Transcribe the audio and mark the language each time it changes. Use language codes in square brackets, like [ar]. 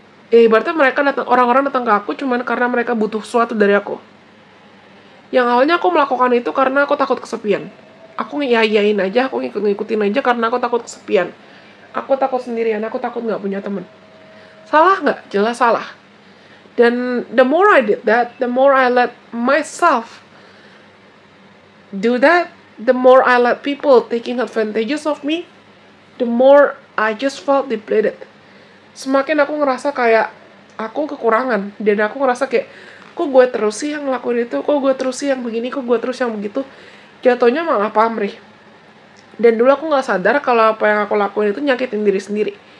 [id] Berarti orang-orang datang ke aku cuman karena mereka butuh sesuatu dari aku. Yang awalnya aku melakukan itu karena aku takut kesepian. Aku ngiyain aja, aku ngikutin aja karena aku takut kesepian. Aku takut sendirian, aku takut nggak punya temen. Salah nggak? Jelas salah. [en] Dan the more I did that, the more I let myself do that, the more I let people taking advantages of me, the more I just felt depleted. [id] Semakin aku ngerasa kayak aku kekurangan, dan aku ngerasa kayak, kok gue terus sih yang ngelakuin itu, kok gue terus sih yang begini, kok gue terus yang begitu. Jatuhnya malah pamrih. Dan dulu aku gak sadar kalau apa yang aku lakuin itu nyakitin diri sendiri.